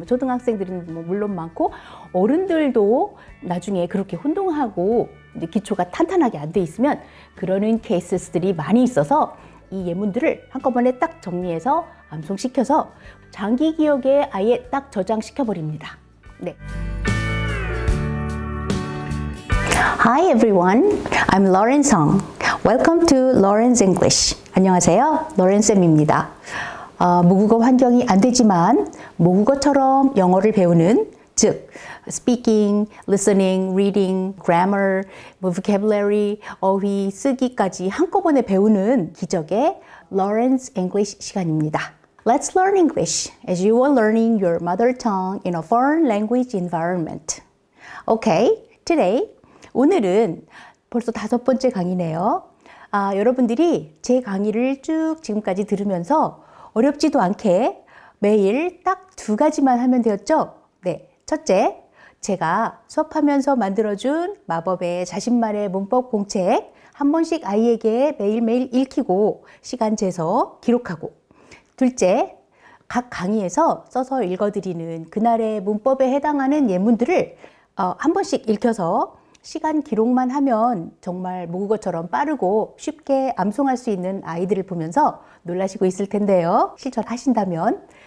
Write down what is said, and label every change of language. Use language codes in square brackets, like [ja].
[ko] 초등학생들은 물론 많고 어른들도 나중에 그렇게 혼동하고 이제 기초가 탄탄하게 안 돼 있으면 그러는 케이스들이 많이 있어서 이 예문들을 한꺼번에 딱 정리해서 암송시켜서 장기 기억에 아예 딱 저장시켜 버립니다. 네. [en] Hi everyone, I'm Lauren Song. Welcome to Lauren's English. [ko] 안녕하세요, Lauren 쌤입니다. 모국어 환경이 안 되지만 모국어처럼 영어를 배우는 즉 speaking, listening, reading, grammar, vocabulary, 어휘, 쓰기까지 한꺼번에 배우는 기적의 Lauren's English 시간입니다. [en] Let's learn English as you are learning your mother tongue in a foreign language environment. Okay, today [ko] 오늘은 벌써 5번째 강의네요. 여러분들이 제 강의를 쭉 지금까지 들으면서 어렵지도 않게 매일 딱 2가지만 하면 되었죠? 네, 첫째, 제가 수업하면서 만들어준 마법의 자신만의 문법 공책 한 번씩 아이에게 매일매일 읽히고 시간 재서 기록하고, 둘째, 각 강의에서 써서 읽어드리는 그날의 문법에 해당하는 예문들을 한 번씩 읽혀서 시간 기록만 하면 정말 모국어처럼 빠르고 쉽게 암송할 수 있는 아이들을 보면서 놀라시고 있을 텐데요. 실천하신다면.